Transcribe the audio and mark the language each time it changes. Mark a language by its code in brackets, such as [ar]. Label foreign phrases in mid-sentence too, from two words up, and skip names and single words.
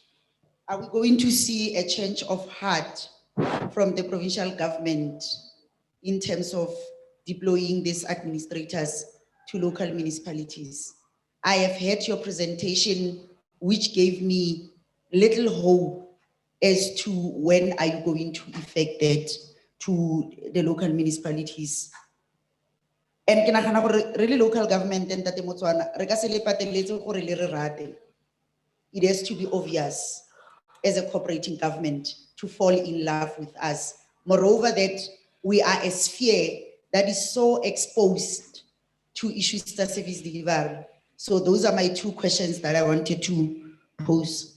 [en] Are we going to see a change of heart from the provincial government in terms of deploying these administrators to local municipalities? I have heard your presentation, which gave me little hope as to when are you going to effect that to the local municipalities. [tn] And ke nagana gore [en] really local government and [tn] Tate Motswana, re ka se le pateletse gore le re rate. [en] It has to be obvious as a cooperating government to fall in love with us. Moreover, that we are a sphere that is so exposed to issues of service delivery. So those are my 2 questions that I wanted to pose.